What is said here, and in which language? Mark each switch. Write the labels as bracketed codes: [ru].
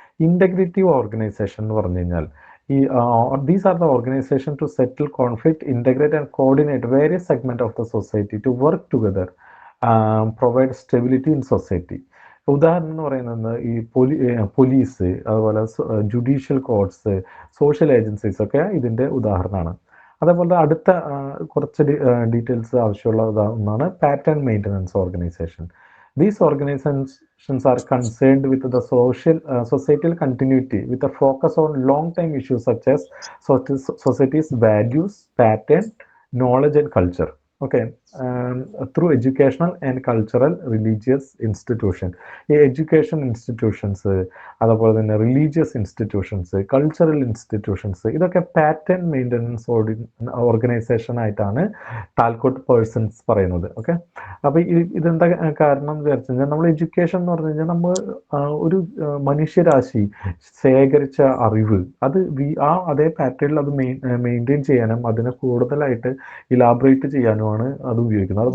[en] integrative organisation [ml] എന്ന് പറഞ്ഞു കഴിഞ്ഞാൽ [en] these are the organization to settle conflict, integrate and coordinate various segments of the society to work together, provide stability in society. [ml] ഉദാഹരണം എന്ന് പറയുന്നത് ഈ police, അതുപോലെ ജുഡീഷ്യൽ കോർട്സ്, സോഷ്യൽ ഏജൻസീസ് ഒക്കെ ഇതിൻ്റെ ഉദാഹരണമാണ്. അതേപോലെ അടുത്ത കുറച്ച് ഡീറ്റെയിൽസ് ആവശ്യമുള്ള ഒന്നാണ് pattern maintenance organisation. [en] These organizations are concerned with the societal continuity with a focus on long-term issues such as society's values, pattern, knowledge and culture. Okay, through educational and cultural religious institution. [ml] ഈ education institutions, അതുപോലെ തന്നെ religious institutions, cultural institutions, ഇതൊക്കെ pattern maintenance organisation ആയിട്ടാണ് Talcott persons പറയുന്നത്. Okay, അപ്പോൾ ഇതെന്താ കാരണം എന്ന് വിചാരിച്ചു കഴിഞ്ഞാൽ, നമ്മൾ എഡ്യൂക്കേഷൻ എന്ന് പറഞ്ഞു കഴിഞ്ഞാൽ നമ്മൾ ഒരു മനുഷ്യരാശി ശേഖരിച്ച അറിവ് അത് അതേ പാറ്റേണിൽ അത് മെയിൻറ്റെയിൻ ചെയ്യാനും അതിനെ കൂടുതലായിട്ട് ഇലാബറേറ്റ് ചെയ്യാനും അത് ഉപയോഗിക്കുന്നത്.